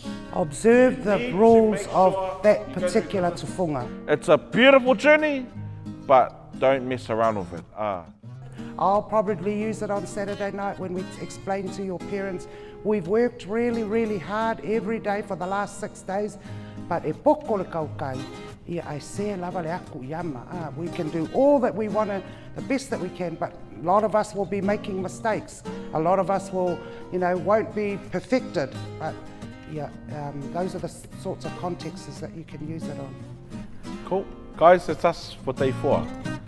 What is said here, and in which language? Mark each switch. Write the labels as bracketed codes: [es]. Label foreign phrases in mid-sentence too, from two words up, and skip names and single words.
[en] Observe the rules of that particular tufunga. It's a beautiful journey, but don't mess around with it. I'll probably use it on Saturday night when we explain to your parents. We've worked really, really hard every day for the last 6 days, but e poko le kaukai, ia ai se lava le aku yama. We can do all that we want to, the best that we can, but a lot of us will be making mistakes. A lot of us will, won't be perfected, but yeah, those are the sorts of contexts that you can use it on. Cool. Guys, that's us for day 4.